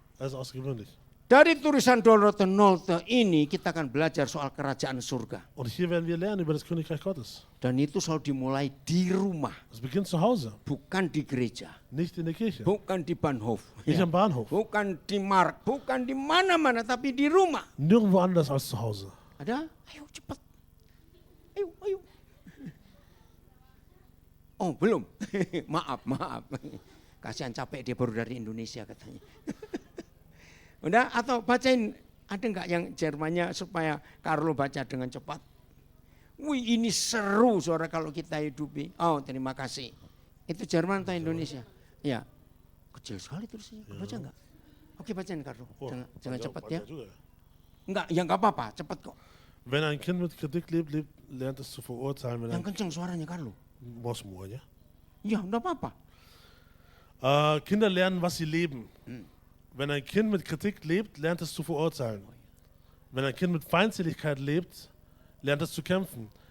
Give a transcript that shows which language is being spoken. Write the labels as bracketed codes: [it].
[de] das ist außergewöhnlich. [id] Dari tulisan Dorothy Nolte ini kita akan belajar soal kerajaan surga. [de] Und hier werden wir lernen über das Königreich Gottes. [id] Dan itu selalu dimulai di rumah, [de] Es beginnt zu Hause, [id] bukan di gereja, [de] nicht in der Kirche, [id] bukan di Bahnhof, [de] nicht am Bahnhof, [id] bukan di mark, bukan di mana-mana, tapi di rumah. [de] nirgendwo anders als zu Hause. [id] Ada? Ayo cepat. Ayo. Oh belum, maaf. Kasihan capek dia baru dari Indonesia katanya. Udah atau bacain, ada nggak yang Jermannya supaya Carlo baca dengan cepat. Wih ini seru saudara kalau kita hidupi. Oh terima kasih. Itu Jerman atau Indonesia? Ya, kecil sekali tulisnya. Baca nggak? Oke bacain Carlo, jangan cepat ya. Enggak, ya nggak apa-apa, cepat kok. [de] Wenn ein Kind mit Kritik lebt, lernt es zu verurteilen. Wenn [id] Yang [de] ein [id] kenceng suaranya Carlo. Bosmoor, ja? Ya enggak apa-apa. [de] Kinder lernen, was sie leben. Wenn ein Kind mit Kritik lebt, lernt es zu verurteilen. Wenn ein Kind mit Feindseligkeit lebt, lernt es zu kämpfen.